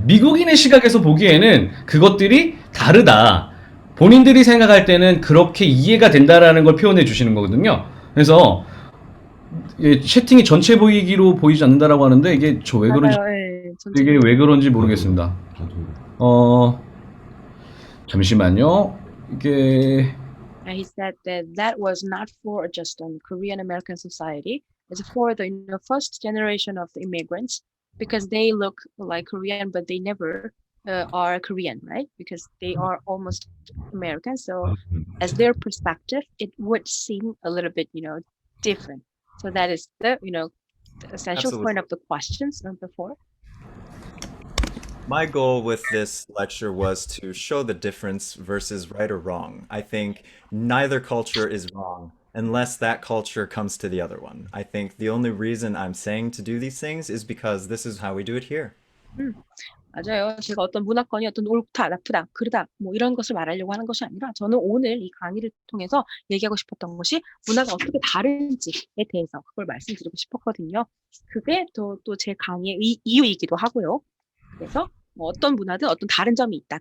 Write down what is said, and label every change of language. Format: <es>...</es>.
<ko>미국인의 시각에서 보기에는 그것들이 다르다. 본인들이 생각할 때는 그렇게 이해가 된다라는 걸 표현해 주시는 거거든요. 그래서 채팅이 전체 보이기로 보이지 않는다라고 하는데 이게 저 왜 그런지 맞아요. 예, 이게 왜 그런지 모르겠습니다. 어 잠시만요. 이게</ko> <en>And he said that that was not for just Korean American society. It's for the first generation of the immigrants because they look like Korean, but they never are Korean, right? Because they are almost American. So, as their perspective, it would seem a little bit, different. So that is the, the essential point of the questions before. My goal with this lecture was to show the difference versus right or wrong. I think neither culture is wrong unless that culture comes to the other one. I think the only reason I'm saying to do these things is because this is how we do it here.</en> <ko>맞아요. 제가 어떤 문화권이 어떤 옳다, 나쁘다, 그르다, 뭐 이런 것을 말하려고 하는 것이 아니라 저는 오늘 이 강의를 통해서 얘기하고 싶었던 것이 문화가 어떻게 다른지에 대해서 그걸 말씀드리고 싶었거든요. 그게 또 제 강의의 이유이기도 하고요. 그래서 뭐 어떤 문화든 어떤 다른 점이 있다.</ko>